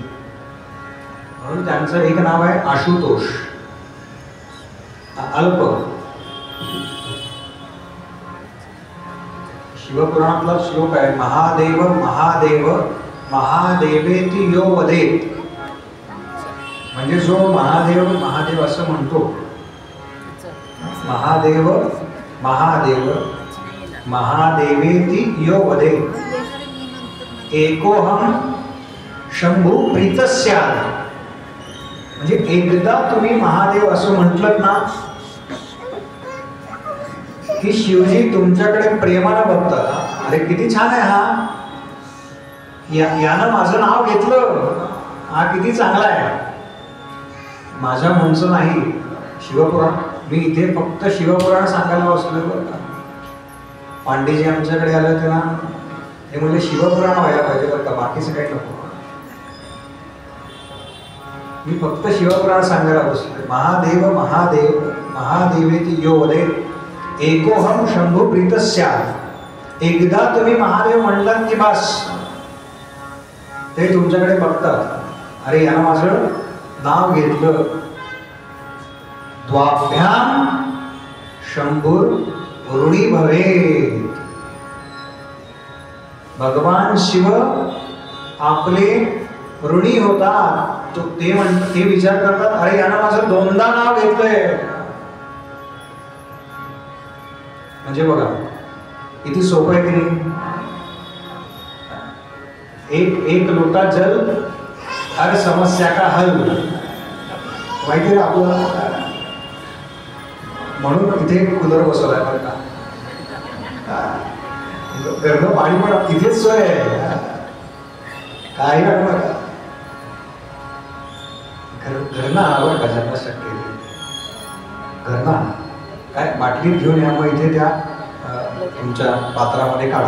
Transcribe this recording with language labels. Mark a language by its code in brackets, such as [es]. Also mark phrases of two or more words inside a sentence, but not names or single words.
[mr] म्हणून त्यांचं एक नाव आहे आशुतोष, अल्प. शिवपुराणातला श्लोक आहे [sa] महादेव महादेव महादेवेती यो वदेत. [mr] म्हणजे जो महादेव महादेव असं म्हणतो, [sa] महादेव महादेव महादेवेती यो वदेत एकोहम शंभू प्रीतस्याद. [mr] म्हणजे एकदा तुम्ही महादेव असं म्हटलं ना की शिवजी तुमच्याकडे प्रेमानं बघतात. अरे किती छान आहे हा, यानं माझं नाव घेतलं, हा किती चांगला आहे. माझ्या म्हणचं नाही शिवपुराण. मी इथे फक्त शिवपुराण सांगायला बसलोय बरं का. पांडेजी आमच्याकडे आले होते ना, ते म्हणजे शिवपुराण व्हायला पाहिजे बरं का, बाकीचं काही नको. मी फक्त शिवपुराण सांगायला बसलोय. [sa] महादेव महादेव महादेवेती यो वदेत एकोहम शंभू प्रीतस्याद. [mr] एकदा तुम्ही महादेव म्हणलात की बस ते तुमच्याकडे बघतात. अरे यानं माझं नाव घेतलं. [sa] द्वाभ्याम शंभूर ऋणी भवेत. [mr] भगवान शिव आपले ऋणी होतात. ते विचार करतात अरे यानं माझं दोनदा नाव घेतलंय. म्हणजे बघा किती सोपं आहे की नाही. [hi] एक लोटा जल हर समस्या का हल, [mr] माहिती आहे आपलं. म्हणून इथे कूलर बसवलाय बरं का. गरम पाणी पण तिथेच सोय आहे, काही वाटू नका. घरना आवड का ज्यांना शक्य घरना काय बाटलीत घेऊन या, मग इथे त्या तुमच्या पात्रामध्ये काढा.